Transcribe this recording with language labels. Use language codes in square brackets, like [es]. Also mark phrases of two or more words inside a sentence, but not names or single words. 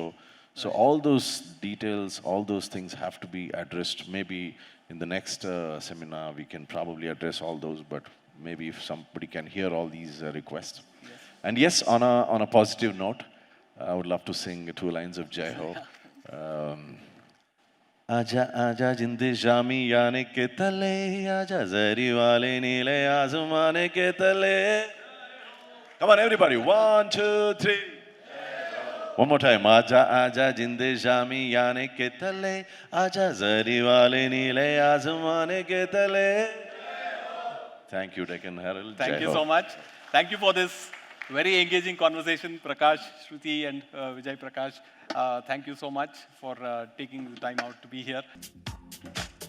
[en] So all those details, all those things have to be addressed. Maybe in the next seminar, we can probably address all those, but maybe if somebody can hear all these requests. And yes, on a positive note, I would love to sing 2 lines of Jai Ho. [hi] आजा आजा जिंदे शामी याने के तले आजा जरी वाले नीले आसमाने के तले. [en] Come on everybody, 1, 2, 3. One more time. [hi] आजा आजा जिंदे शामी याने के तले आजा जरी वाले नीले आसमाने के तले. [en] Thank you, Deccan Herald. Thank Jai you Ho. so much. Thank you for this very engaging conversation, Prakash, Shruthi, and Vijay Prakash. Thank you so much for taking the time out to be here.